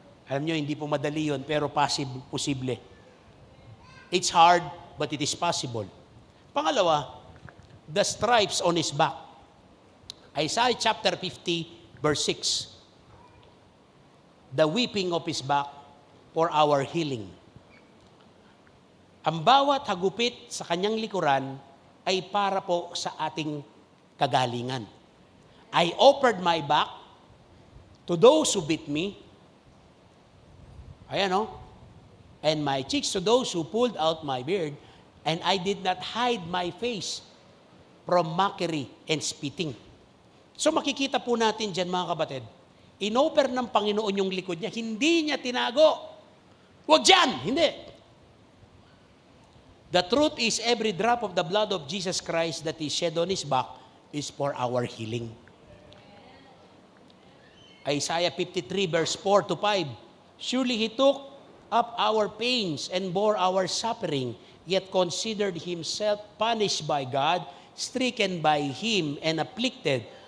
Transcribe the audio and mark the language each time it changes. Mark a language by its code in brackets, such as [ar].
[tl] Alam nyo, hindi po madali yun, pero posible. [en] It's hard, but it is possible. Pangalawa, the stripes on His back. Isaiah chapter 50, verse 6. The weeping of His back for our healing. [tl] Ang bawat hagupit sa kanyang likuran ay para po sa ating kagalingan. [en] I offered my back to those who beat me. [tl] Ayan o. [en] And my cheeks to those who pulled out my beard. And I did not hide my face from mockery and spitting. [tl] So makikita po natin dyan mga kapatid, inoffer ng Panginoon yung likod niya, hindi niya tinago. Huwag dyan! Hindi. [en] The truth is, every drop of the blood of Jesus Christ that is shed on His back is for our healing. Isaiah 53 verse 4 to 5. Surely He took up our pains and bore our suffering, yet considered Himself punished by God, stricken by Him, and afflicted.